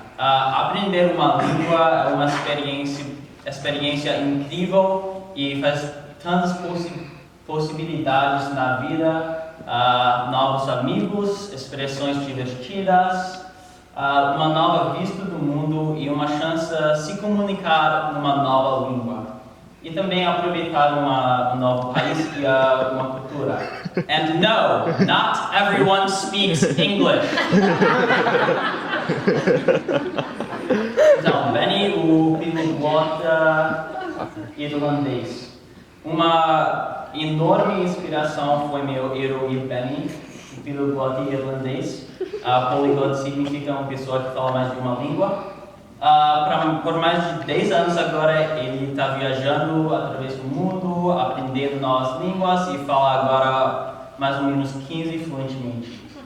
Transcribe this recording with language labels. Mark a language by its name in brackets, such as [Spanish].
[Portuguese] Aprender uma língua é uma experiência incrível e faz tantas possibilidades na vida, novos amigos, expressões divertidas, uma nova vista do mundo e uma chance de se comunicar numa nova língua. E também aproveitar um novo país e uma cultura. [English] And no, not everyone speaks English. [Portuguese] Então, Benny, o poliglota irlandês. Uma enorme inspiração foi meu herói Benny, o poliglota irlandês. Poliglota significa uma pessoa que fala mais de uma língua. Por mais de 10 anos agora, ele está viajando através do mundo, aprendendo novas línguas e fala agora mais ou menos 15 fluentemente.